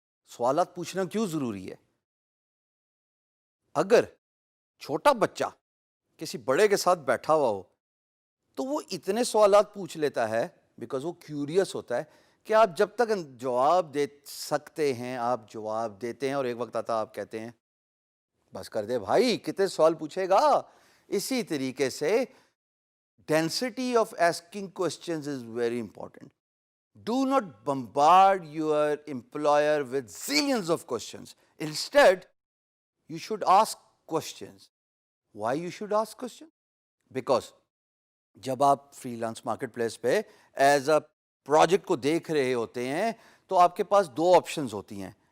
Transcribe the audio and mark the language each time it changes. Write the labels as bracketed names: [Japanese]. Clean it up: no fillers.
[Urdu] سوالات پوچھنا کیوں ضروری ہے؟ اگر چھوٹا بچہ کسی بڑے کے ساتھ بیٹھا ہوا ہو تو وہ اتنے سوالات پوچھ لیتا ہے بیکاز وہ کیوریس ہوتا ہے کہ آپ جب تک جواب دے سکتے ہیں آپ جواب دیتے ہیں، اور ایک وقت آتا آپ کہتے ہیں بس کر دے بھائی، کتنے سوال پوچھے گا. اسی طریقے سے [English] Density of asking questions is very important. Do not bombard your employer with zillions of questions. Instead, you should ask questions. Why you should ask questions? [Urdu] Because جب آپ فری لانس مارکیٹ پلیس پہ as a project کو دیکھ رہے ہوتے ہیں تو آپ کے پاس دو آپشنز ہوتی ہیں.